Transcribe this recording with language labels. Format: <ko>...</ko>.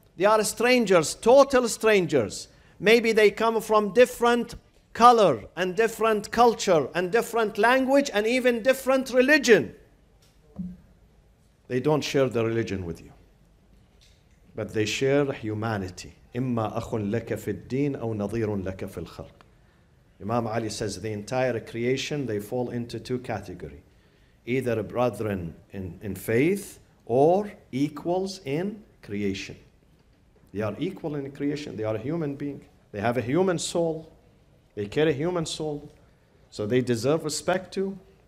<en>They are strangers, total strangers. Maybe they come from different color and different culture and different language and even different religion. They don't share the religion with you, but they share humanity.</en> <ar>إما أخ لك في الدين أو نظير لك في الخلق.</ar> <en>Imam Ali says the entire creation, they fall into two categories. Either brethren in faith or equals in creation. They are equal in creation. They are a human being. They have a human soul. They carry a human soul. So they deserve respect too.</en>